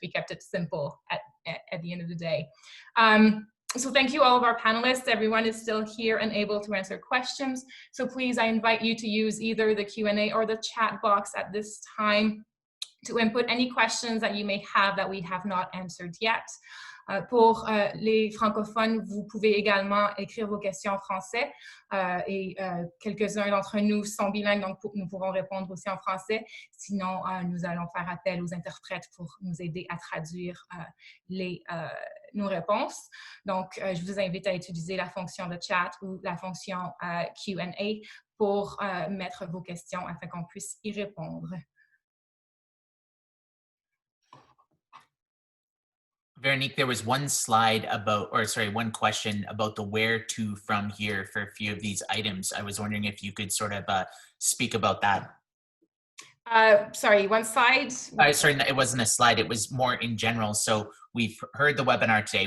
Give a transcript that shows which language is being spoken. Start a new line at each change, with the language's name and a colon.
English: We kept it simple at the end of the day. So thank you all of our panelists. Everyone is still here and able to answer questions. So please, I invite you to use either the Q&A or the chat box at this time to input any questions that you may have that we have not answered yet.
French: Pour les francophones, vous pouvez également écrire vos questions en français et quelques-uns d'entre nous sont bilingues, donc nous pourrons répondre aussi en français. Sinon, nous allons faire appel aux interprètes pour nous aider à traduire nos réponses. Donc, je vous invite à utiliser la fonction de chat ou la fonction Q&A pour mettre vos questions afin qu'on puisse y répondre.
English: Veronique, there was one slide about, or sorry, one question about the where to from here for a few of these items. I was wondering if you could sort of speak about that. Sorry, one slide? Sorry, it wasn't a slide, it was more in general. So we've heard the webinar today.